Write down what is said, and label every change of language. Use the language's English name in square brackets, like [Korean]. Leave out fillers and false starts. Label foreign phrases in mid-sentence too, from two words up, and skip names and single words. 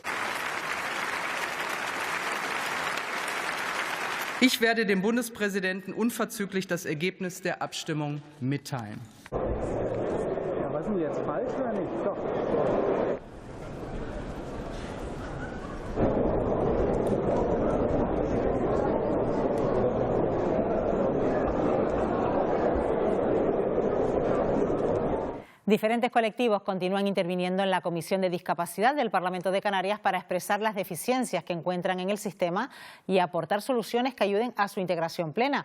[German] Ich werde dem Bundespräsidenten unverzüglich das Ergebnis der Abstimmung mitteilen. Ja, was ist denn jetzt falsch oder nicht? Doch. [Spanish] Diferentes colectivos continúan interviniendo en la Comisión de Discapacidad del Parlamento de Canarias para expresar las deficiencias que encuentran en el sistema y aportar soluciones que ayuden a su integración plena.